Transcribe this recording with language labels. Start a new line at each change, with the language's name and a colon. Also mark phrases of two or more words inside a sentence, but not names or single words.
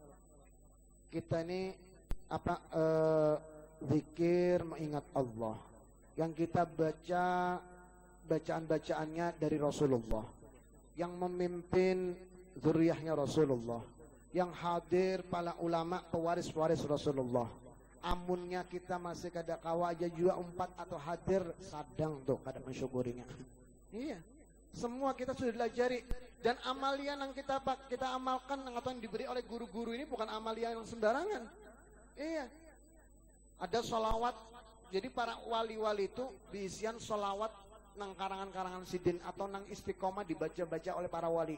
Indonesian: Kita ini zikir mengingat Allah. Yang kita baca bacaan-bacaannya dari Rasulullah. Yang memimpin zuriyahnya Rasulullah. Yang hadir para ulama pewaris-waris Rasulullah.
Banjar: Amunnya kita masih kada kawa aja juga umpat atau hadir sadang tuh kada mensyukurinya.
Indonesian: Iya. Semua kita sudah pelajari, dan amalia yang kita amalkan atau yang diberi oleh guru-guru ini bukan amalia yang sembarangan. Iya. Ada sholawat.
Banjar: Jadi para wali-wali itu diisian sholawat nang karangan-karangan sidin atau nang istiqomah dibaca-baca oleh para wali.